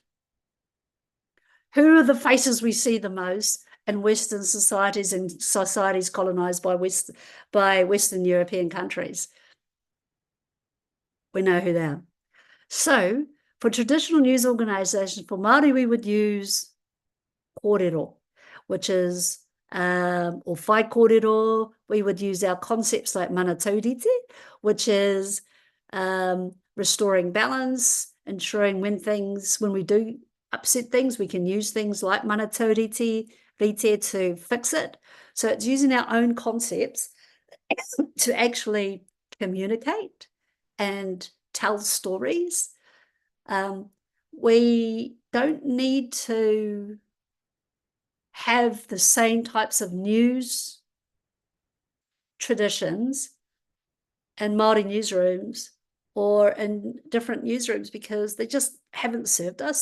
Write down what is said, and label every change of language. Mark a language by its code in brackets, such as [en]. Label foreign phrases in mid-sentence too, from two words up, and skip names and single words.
[en] Who are the faces we see the most in Western societies and societies colonized by Western European countries? We know who they are. So for traditional news organizations, for Māori, we would use kōrero, which is, or [mi] whai kōrero. [en] We would use our concepts like [mi] mana taurite, [en] which is restoring balance, ensuring when we do upset things, we can use things like [mi] mana taurite [en] to fix it. So it's using our own concepts to actually communicate and tell stories. We don't need to have the same types of news traditions in Māori newsrooms or in different newsrooms because they just haven't served us.